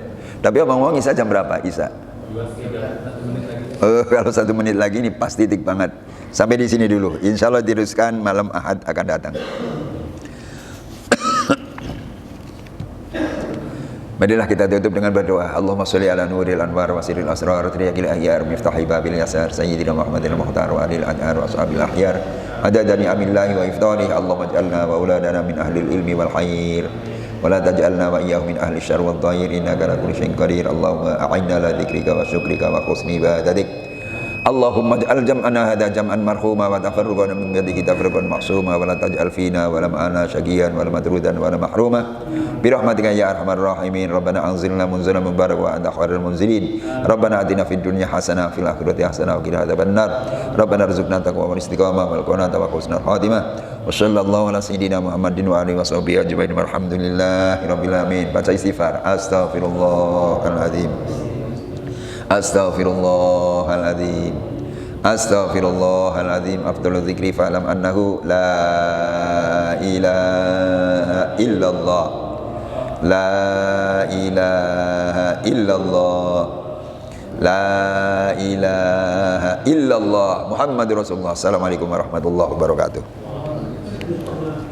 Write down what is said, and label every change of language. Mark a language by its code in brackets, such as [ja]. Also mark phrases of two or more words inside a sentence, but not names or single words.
[id] Tapi ngomong Isa jam berapa Isa? Kalau 1 menit lagi ini pas titik banget. Sampai di sini dulu. [ar] إن شاء الله [id] diteruskan malam Ahad akan datang. Marilah kita tutup dengan berdoa. [ar] اللهم صل على نور الأنوار وسر الأسرار ترياق الأخيار مفتاح باب اليسار سيدنا محمد المختار وآله الأنهار وأصحابه الأخيار عدد نعم الله وإفضاله. اللهم اجعلنا وأولادنا من أهل العلم والخير ولا تجعلنا وإياهم من أهل الشر والضير إنك على كل شيء قدير. اللهم أعنا على ذكرك وشكرك وحسن عبادتك. اللهم اجعل جمعنا هذا جمعا مرحوما وتفرقنا من بعده تفرقا معصوما ولا تجعل فينا ولا معنا شقيا ولا مطرودا ولا محروما برحمتك يا أرحم الراحمين. ربنا أنزلنا منزلا مباركا وأنت خير المنزلين. ربنا آتنا في الدنيا حسنة في الآخرة حسنة وقنا عذاب النار. ربنا ارزقنا التقوى والاستقامة والقناعة وحسن الخاتمة. وصلى الله على سيدنا محمد وعلى آله وصحبه أجمعين. والحمد لله رب العالمين. [id] Baca istighfar. [ar] أستغفر الله العظيم. أستغفر الله العظيم. أستغفر الله العظيم. أفضل الذكر فاعلم أنه لا إله إلا الله. لا إله إلا الله. لا إله إلا الله محمد رسول الله. السلام عليكم ورحمة الله وبركاته.